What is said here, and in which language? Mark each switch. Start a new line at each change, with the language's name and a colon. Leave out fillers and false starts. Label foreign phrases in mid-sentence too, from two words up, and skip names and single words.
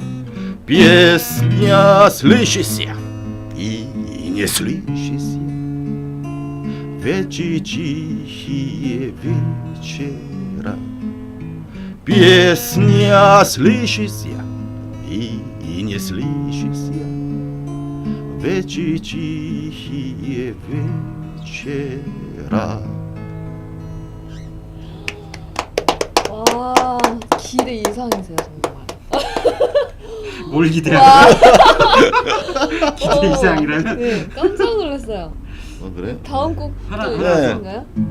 Russian: Песня слышится и не слышится, вечи тихие вечера. Песня слышится и не слышится, вечи тихие вечера.
Korean: 와, 기대 이상이세요, 정말. 뭘 기대야? 와. 기대 이상이라면? 네, 깜짝 놀랐어요. 그래? 다음 곡도 하나, 있으신가요?